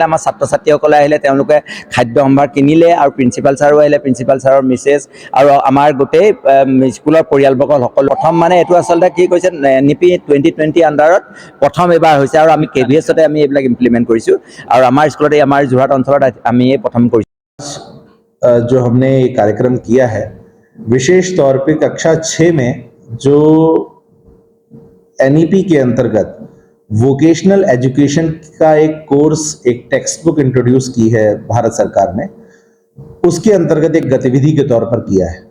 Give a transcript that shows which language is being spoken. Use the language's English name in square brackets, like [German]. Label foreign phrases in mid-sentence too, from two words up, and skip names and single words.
[Assamese] আমাৰ ছাত্ৰ ছাত্ৰীসকলে আহিলে, তেওঁলোকে খাদ্য সম্ভাৰ কিনিলে আৰু প্ৰিন্সিপাল ছাৰো আহিলে, প্ৰিন্সিপাল ছাৰৰ মিছেছ আৰু আমাৰ গোটেই স্কুলৰ পৰিয়ালবৰ্গ সকলো। প্ৰথম মানে এইটো আচলতে কি কৈছে NEP 2020 আণ্ডাৰত প্ৰথম এবাৰ হৈছে আৰু আমি KVSতে আমি এইবিলাক ইমপ্লিমেণ্ট কৰিছোঁ আৰু আমাৰ স্কুলতে আমাৰ যোৰহাট অঞ্চলত আমি এই প্ৰথম কৰিছোঁ। [Hindi] जो हमने ये कार्यक्रम किया है, विशेष तौर पे कक्षा 6 में जो NEP के अंतर्गत वोकेशनल एजुकेशन का एक कोर्स, एक टेक्स्ट बुक इंट्रोड्यूस की है भारत सरकार ने, उसके अंतर्गत एक गतिविधि के तौर पर किया है।